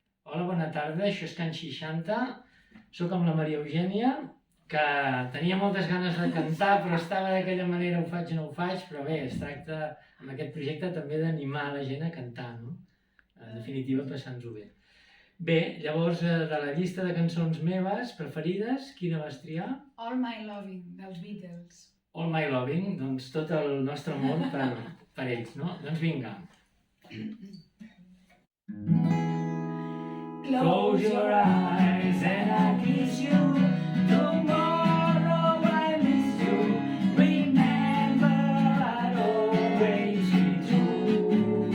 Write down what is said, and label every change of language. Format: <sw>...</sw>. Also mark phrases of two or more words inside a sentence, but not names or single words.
<ca>Hola, bona tarda, això és Can 60. Soc amb la Maria Eugènia, que tenia moltes ganes de cantar, però estava d'aquella manera, ho faig o no ho faig, però bé, es tracta amb aquest projecte també d'animar la gent a cantar, no? En definitiva, passant-nos-ho bé. Bé, llavors, de la llista de cançons meves preferides, quina vas triar? All My Loving, dels Beatles. All My Loving, doncs tot el nostre amor per ells, no? Doncs vinga.</ca> <en>Close your eyes and I kiss you. Tomorrow I miss you. Remember I'll always be true.</en>